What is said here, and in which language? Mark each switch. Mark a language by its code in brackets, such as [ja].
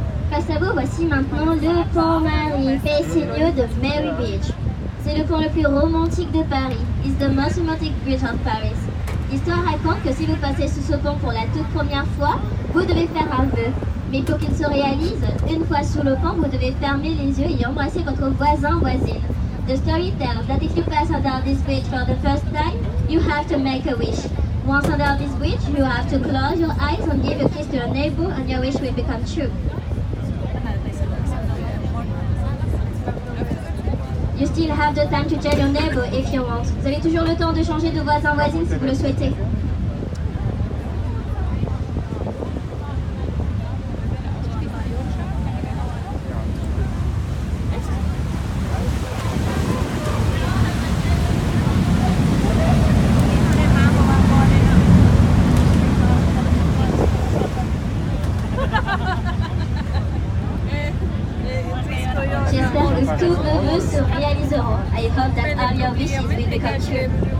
[fr] Face à vous, voici maintenant le pont Marie, [en] facing you [fr] de Mary Beach. C'est le pont le plus romantique de Paris. [en] It's the most romantic bridge of Paris. [fr] L'histoire raconte que si vous passez sous ce pont pour la toute première fois, vous devez faire un vœu. Mais pour qu'il se réalise, une fois sous le pont, vous devez fermer les yeux et embrasser votre voisin-voisine. [en] The story tells that if you pass under this bridge for the first time, you have to make a wish. Once under this bridge, you have to close your eyes and give a kiss to your neighbor and your wish will become true. You still have the time to tell your neighbor if you want. [fr] Vous avez toujours le temps de changer de voisin-voisine si vous le souhaitez. J'espère que tous vos vœux se réaliseront. [en] I hope that all your wishes will become true.